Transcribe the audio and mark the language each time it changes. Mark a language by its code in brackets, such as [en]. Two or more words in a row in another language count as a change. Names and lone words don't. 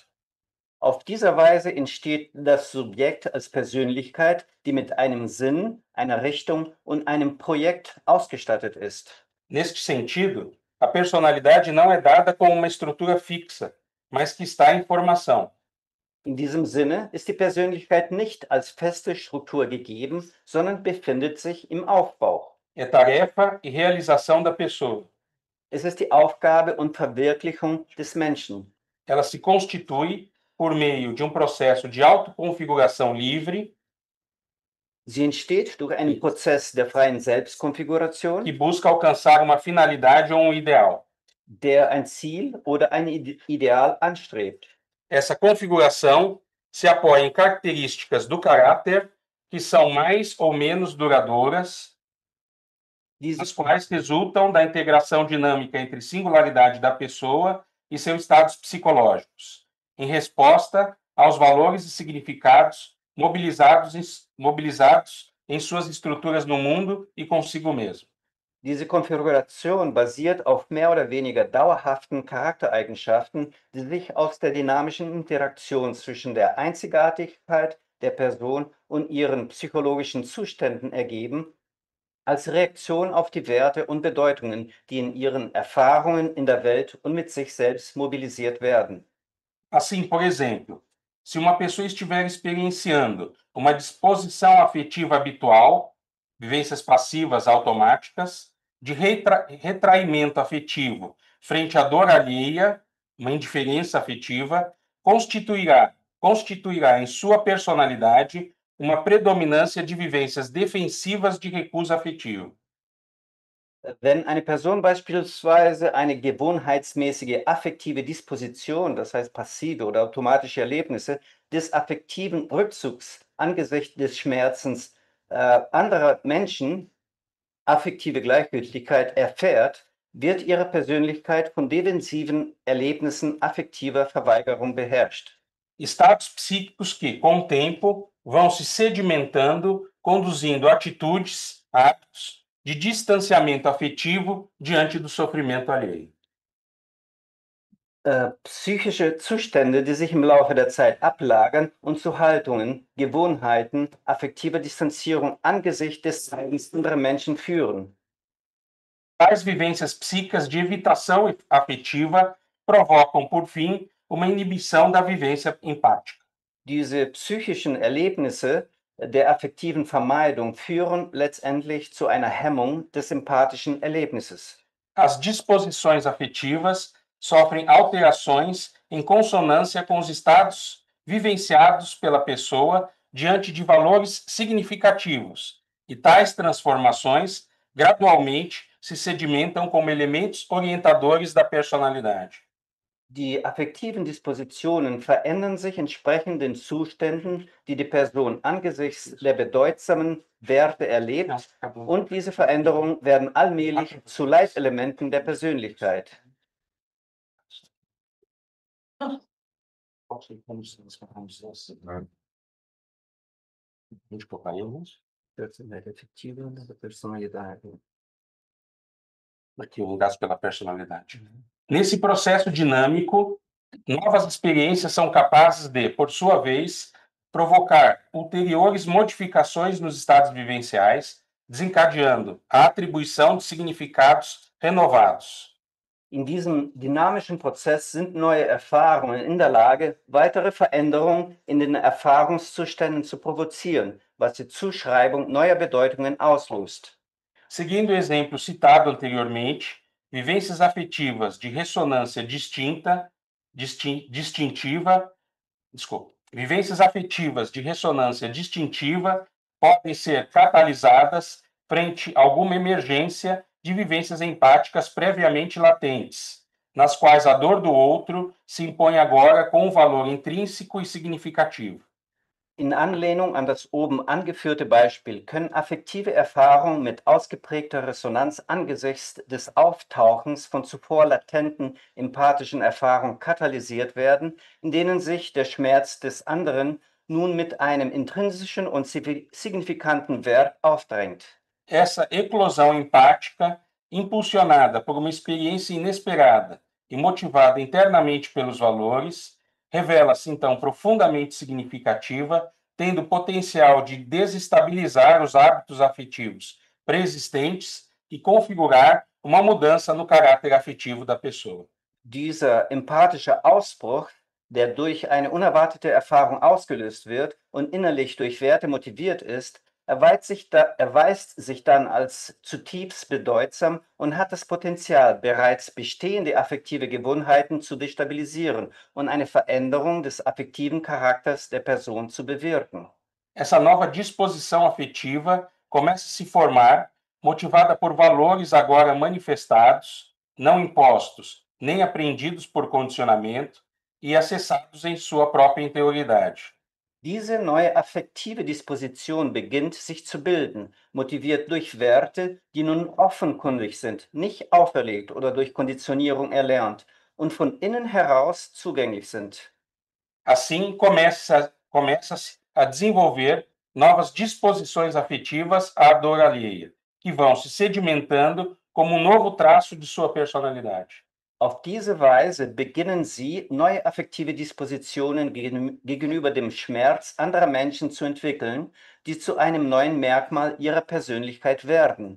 [de] Auf dieser Weise entsteht das Subjekt als Persönlichkeit, die mit einem Sinn, einer Richtung und einem Projekt ausgestattet ist. [pt] Neste sentido, a personalidade não é dada como uma estrutura fixa, mas que está em formação. [de] In diesem Sinne ist die Persönlichkeit nicht als feste Struktur gegeben, sondern befindet sich im Aufbau. [pt] É tarefa e realização da pessoa. [de] Es ist die Aufgabe und Verwirklichung des Menschen. [pt] Ela se constitui por meio de um processo de autoconfiguração livre [de] Sie entsteht durch einen Prozess der freien [pt] que [de] Selbstkonfiguration, [pt] busca alcançar uma finalidade ou um ideal. [de] der ein Ziel oder ein Ideal anstrebt. [pt] Essa configuração se apoia em características do caráter que são mais ou menos duradouras, [de] Diese, [pt] as quais resultam da integração dinâmica entre singularidade da pessoa e seus estados psicológicos, em resposta aos valores e significados mobilizados em suas estruturas no mundo e consigo mesmo. [de] diese Konfiguration basiert auf mehr oder weniger dauerhaften Charaktereigenschaften, die sich aus der dynamischen Interaktion zwischen der Einzigartigkeit der Person und ihren psychologischen Zuständen ergeben, als Reaktion auf die Werte und Bedeutungen, die in ihren Erfahrungen in der Welt und mit sich selbst mobilisiert werden. [pt] Assim, por exemplo, se uma pessoa estiver experienciando uma disposição afetiva habitual, vivências passivas automáticas, de retraimento afetivo frente à dor alheia, uma indiferença afetiva, constituirá em sua personalidade uma predominância de vivências defensivas de recusa afetivo. [de] Wenn eine Person beispielsweise eine gewohnheitsmäßige affektive Disposition, das heißt passive oder automatische Erlebnisse des affektiven Rückzugs angesichts des Schmerzens anderer Menschen, affektive Gleichgültigkeit erfährt, wird ihre Persönlichkeit von defensiven Erlebnissen affektiver Verweigerung beherrscht. [pt] Estados psíquicos que, com o tempo, vão se sedimentando, conduzindo atitudes, atos de distanciamento afetivo diante do sofrimento alheio. [de] Psychische Zustände, die sich im Laufe der Zeit ablagern und zu Haltungen, Gewohnheiten, affektiver Distanzierung angesichts des Leidens anderer Menschen führen. [pt] Tais vivências psíquicas de evitação afetiva provocam, por fim, uma inibição da vivência empática. [de] Diese psychischen Erlebnisse der affektiven Vermeidung führen letztendlich zu einer Hemmung des empathischen Erlebnisses. [pt] As disposições afetivas sofrem alterações em consonância com os estados vivenciados pela pessoa diante de valores significativos, e tais transformações gradualmente se sedimentam como elementos orientadores da personalidade. [de] Die affektiven Dispositionen verändern sich entsprechend den Zuständen, die die Person angesichts der bedeutsamen Werte erlebt, und diese Veränderungen werden allmählich zu Leitelementen der Persönlichkeit. [pt] Aqui, o gasto pela personalidade. Nesse processo dinâmico, novas experiências são capazes de, por sua vez, provocar ulteriores modificações nos estados vivenciais, desencadeando a atribuição de significados renovados. [de] In diesem dynamischen Prozess sind neue Erfahrungen in der Lage, weitere Veränderungen in den Erfahrungszuständen zu provozieren, was die Zuschreibung neuer Bedeutungen auslöst. [pt] Seguindo o exemplo citado anteriormente, vivências afetivas de ressonância vivências afetivas de ressonância distintiva podem ser catalisadas frente a alguma emergência de vivências empáticas previamente latentes, nas quais a dor do outro se impõe agora com um valor intrínseco e significativo. [de] In Anlehnung an das oben angeführte Beispiel können affektive Erfahrungen mit ausgeprägter Resonanz angesichts des Auftauchens von zuvor latenten empathischen Erfahrungen katalysiert werden, in denen sich der Schmerz des anderen nun mit einem intrinsischen und signifikanten Wert aufdrängt. [pt] Essa eclosão empática, impulsionada por uma experiência inesperada e motivada internamente pelos valores, revela-se então profundamente significativa, tendo potencial de desestabilizar os hábitos afetivos preexistentes e configurar uma mudança no caráter afetivo da pessoa. [de] Dieser empathische Ausbruch, der durch eine unerwartete Erfahrung ausgelöst wird und innerlich durch Werte motiviert ist, erweist sich dann als zutiefst bedeutsam und hat das Potenzial, bereits bestehende affektive Gewohnheiten zu destabilisieren und eine Veränderung des affektiven Charakters der Person zu bewirken. [pt] Essa nova disposição afetiva começa a se formar, motivada por valores agora manifestados, não impostos, nem aprendidos por condicionamento e acessados em sua própria interioridade. [de] Diese neue affektive Disposition beginnt sich zu bilden, motiviert durch Werte, die nun offenkundig sind, nicht auferlegt oder durch Konditionierung erlernt und von innen heraus zugänglich sind. [pt] Assim, começa-se a desenvolver novas disposições afetivas à dor alheia, que vão se sedimentando como um novo traço de sua personalidade. [de] Auf diese Weise beginnen sie, neue affektive Dispositionen gegenüber dem Schmerz anderer Menschen zu entwickeln, die zu einem neuen Merkmal ihrer Persönlichkeit werden.